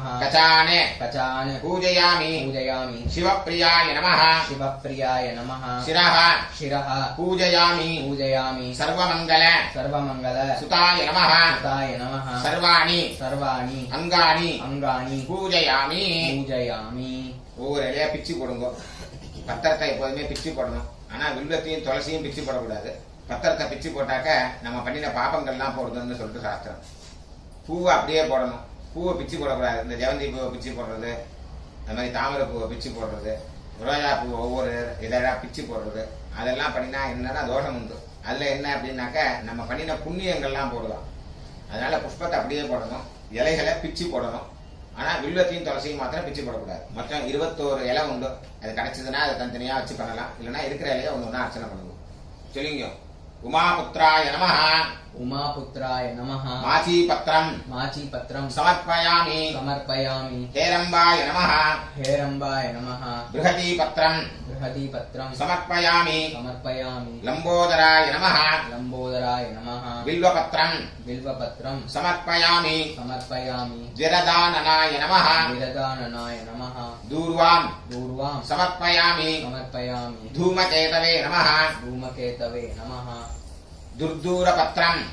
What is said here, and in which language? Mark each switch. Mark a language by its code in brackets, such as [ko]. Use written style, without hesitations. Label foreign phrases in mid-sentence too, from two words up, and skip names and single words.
[sa] कचान कचान पूजयामि पूजयामि शिवप्रियाय नमः शिवप्रियाय नमः शिरः शिरः पूजयामि पूजयामि सर्वमङ्गल सर्वमङ्गल सुताय नमः सुताय नमः सर्वाणि सर्वाणि अङ्गानि अङ्गानि பூஜயாமி பூஜயாமி [ta] ஒவ்வொரு இலையா பிச்சு போடுங்க பத்திரத்தை எப்போதுமே பிச்சு போடணும் ஆனா வில்வத்தையும் துளசியும் பிச்சு போடக்கூடாது பத்திரத்தை பிச்சு போட்டாக்க நம்ம பண்ணின பாப்பங்கள்லாம் போடுதுன்னு சொல்லிட்டு சாஸ்திரம் பூவை அப்படியே போடணும் பூவை பிச்சு போடக்கூடாது இந்த ஜெவந்தி பூவை பிச்சு போடுறது அந்த மாதிரி தாமரை பூவை பிச்சு போடுறது ரோஜா பூவை ஒவ்வொரு இதழா பிச்சு போடுறது அதெல்லாம் பண்ணினா என்னன்னா தோஷம் உண்டு அதுல என்ன அப்படின்னாக்க நம்ம பண்ணின புண்ணியங்கள்லாம் போடலாம் அதனால புஷ்பத்தை அப்படியே போடணும் இலைகளை பிச்சு போடணும் ஆனா வில்வத்தையும் துளசியும் மாத்திரம் பிச்சு போடக்கூடாது மொத்தம் 21 இலை உண்டு அது கிடைச்சதுன்னா அதை தனித்தனியா வச்சு பண்ணலாம் இல்லைன்னா இருக்கிற இலையை ஒன்று அர்ச்சனை பண்ணுவோம் சொல்லிங்க [sa] उमापुत्राय नमः उमापुत्राय नमः माचीपत्रं समर्पयामि हेरम्बाय नमः हेरम्बाय नमः बृहतीपत्रं समर्पयामि लम्बोदराय नमः बिल्वपत्रं समर्पयामि विरदाननाय नमः दूर्वां समर्पयामि धूमकेतवे नमः दुर्दूरपत्रं